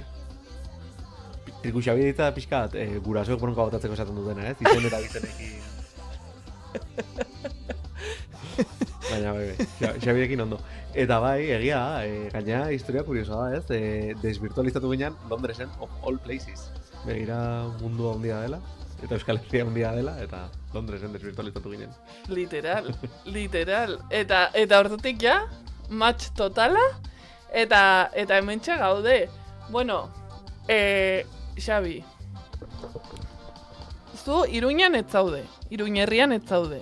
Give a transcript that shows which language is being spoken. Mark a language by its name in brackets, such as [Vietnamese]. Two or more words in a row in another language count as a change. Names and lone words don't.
[Basque] Triku Xabi ditza pixkat, gurasoek bronka botatzeko esaten dutena, ez? Izen eta bizenekin. Baina, Xabirekin ondo. Eta bai, egia, gainera historia kuriosoa da, ez? Desvirtualizatu ginean Londresen [English] of all places. [Basque] Begira mundu handia dela, eta Euskal Herria handia dela, eta Londresen desvirtualizatu ginen. Literal. Eta ordutik ja, match totala, eta hementxe gaude. Bueno, Xabi, zu Iruñan ez zaude, Iruñerrian ez zaude.